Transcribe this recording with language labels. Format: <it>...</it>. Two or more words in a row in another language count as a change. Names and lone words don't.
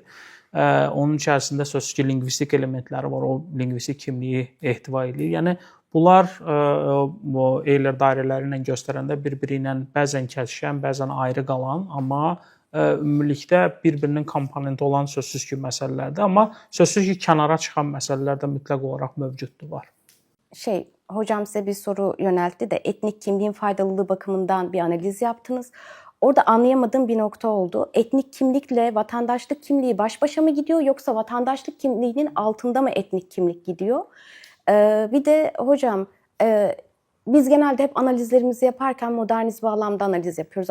<az>Onun içərisində sözsüz ki, lingvistik elementləri var, o lingvistik kimliyi ehtiva eləyir. Yəni bunlar Euler dairələri ilə göstərəndə bir-biri ilə bəzən kəsişən, bəzən ayrı qalan, amma ümumilikdə bir-birinin komponenti olan sözsüz ki, məsələlərdir. Amma sözsüz ki, kənara çıxan məsələlər də mütləq olaraq mövcuddur, var.</az> <tr>Hocam size bir soru yöneltti de etnik kimliğin faydalılığı bakımından bir analiz yaptınız. Orada anlayamadığım bir nokta oldu. Etnik kimlikle vatandaşlık kimliği baş başa mı gidiyor yoksa vatandaşlık kimliğinin altında mı etnik kimlik gidiyor? Bir de hocam biz genelde hep analizlerimizi yaparken modernist bağlamda analiz yapıyoruz.</tr>